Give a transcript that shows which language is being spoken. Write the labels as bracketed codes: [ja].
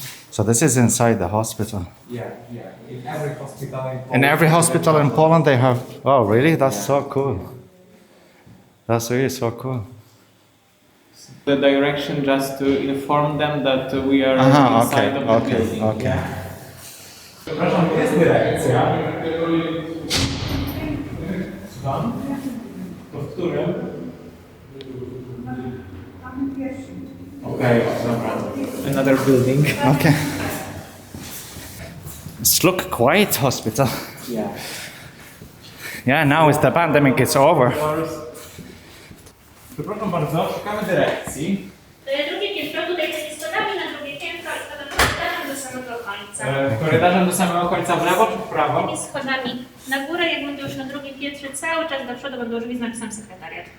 [en] So this is inside the hospital. Yeah. In every hospital in Poland. In every hospital in Poland they have... Oh, really? That's so cool. That's really so cool. The direction just to inform them that we are inside of the building. Okay. Yeah. [pl] Przepraszam, jest dyrekcja. Słucham? To w którym? [en] Okay, dobra. Another building. Okay. It's look quiet hospital. Yeah. Yeah, now it's the pandemic, it's over. [pl] Przepraszam bardzo, szukamy dyrekcji. Drugie piętro, tutaj tymi schodami na drugie piętro i potem korytarzem do samego końca. Korytarzem do samego końca w lewo czy w prawo? Tymi schodami na górę, jak będę już na drugim piętrze, cały czas do przodu będą drzwi z napisem sekretariat.